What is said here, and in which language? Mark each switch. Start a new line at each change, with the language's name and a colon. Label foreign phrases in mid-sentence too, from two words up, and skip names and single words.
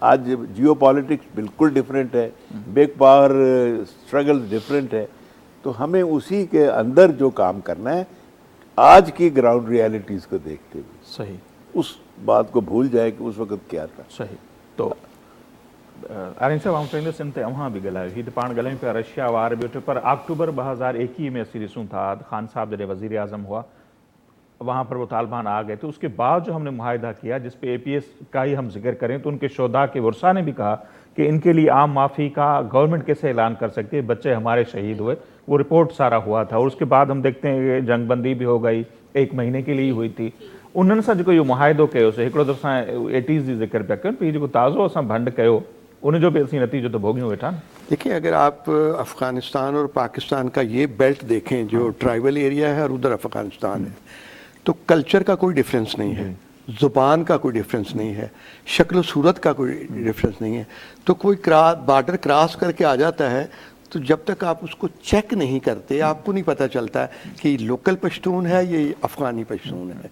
Hindi: आज जियो पॉलिटिक्स बिल्कुल डिफरेंट है,
English: big power struggle
Hindi: डिफरेंट है। तो हमें उसी के अंदर जो काम करना है आज की
English: ground realities
Hindi: को देखते हुए, सही, उस बात को भूल जाए कि उस वक्त क्या था। सही। तो आरिन साहब,
Sindhi: आउं चवंदुसि इन ते अव्हां बि ॻाल्हायो, हीअ त पाण ॻाल्हायूं पिया रशिया वार बि पर अक्टूबर 2021 में असीं ॾिसूं था खान साहब जॾहिं वज़ीर आज़म हुआ,
Hindi: वहाँ पर वो तालिबान आ गए थे। उसके बाद जो हमने मुआहिदा किया जिस पे APS का ही हम जिक्र करें तो उनके शोधा के वर्षा ने भी कहा कि इनके लिए आम माफ़ी का गवर्नमेंट कैसे ऐलान कर सकती है, बच्चे हमारे शहीद हुए, वो रिपोर्ट सारा हुआ था। और उसके बाद हम देखते हैं कि जंगबंदी भी हो गई, 1 महीने के लिए ही हुई थी।
Sindhi: उन्हनि सां जेको इहो मुआहिदो कयोसीं, हिकिड़ो त असां 80s जी ज़िक्र पिया कयूं, इहो जेको ताज़ो असां भंड कयो उनजो भी असीं नतीजो तो भोगियूं वेठा।
Hindi: देखिए, अगर आप अफ़गानिस्तान और पाकिस्तान का ये बेल्ट देखें जो ट्राइबल एरिया है और उधर अफ़गानिस्तान है, तो कल्चर का कोई डिफरेंस नहीं है, ज़ुबान का कोई डिफरेंस नहीं है, शक्ल सूरत का कोई डिफरेंस नहीं है। तो कोई बॉर्डर क्रॉस करके आ जाता है तो जब तक आप उसको चेक नहीं करते आपको नहीं पता चलता कि लोकल पश्तून है ये अफ़गानी पश्तून है।